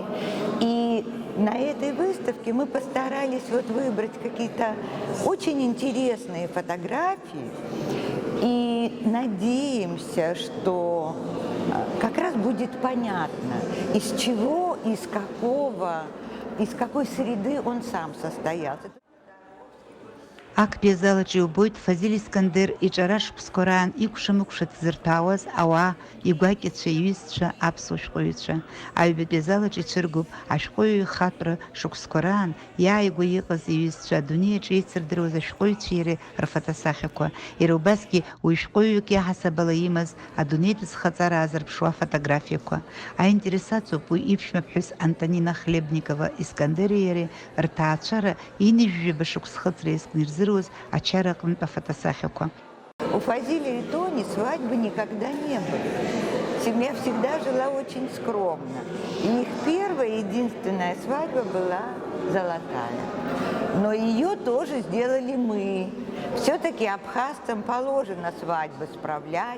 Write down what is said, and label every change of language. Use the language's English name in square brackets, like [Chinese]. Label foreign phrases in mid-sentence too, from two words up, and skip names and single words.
[Russian] И на этой выставке мы постарались выбрать какие-то очень интересные фотографии и надеемся, что как раз будет понятно, из чего, из какой среды он сам состоялся. [Abkhazian] Ак биазалаҿы иубоит Фазил Искандер иҿара шықәсқәа раан икәша-мыкәша ҭзырҭәаауаз ауаа, игәакьацәа, иҩызцәа, аԥсуа шәҟәыҩҩцәа. Аҩбатәи азалаҿы ицәыргоуп ашәҟәыҩҩы ихатәра шықәсқәа раан иааигәа иҟаз иҩызцәа, адунеи аҿы еицырдыруаз ашәҟәыҩҩцәа иареи рфотосахьақәа. Иара убасгьы уи шәҟәыҩҩык иаҳасабала имаз адунеитә зхаҵара аазырԥшуа афотографиақәа. Аинтересациоуп уи иԥшәмаԥҳәыс Антонина Хлебникова Искандери иареи рҭаацәара инижәжәаба шықәсхыҵра иазкнирзыруаз ачара аҟнытә афотосахьақәа. [Russian] У Фазиля и Тони свадьбы никогда не было. Семья всегда жила очень скромно. И их первая и единственная свадьба была золотая. Но ее тоже сделали мы. Все-таки абхазцам положено свадьбы справлять.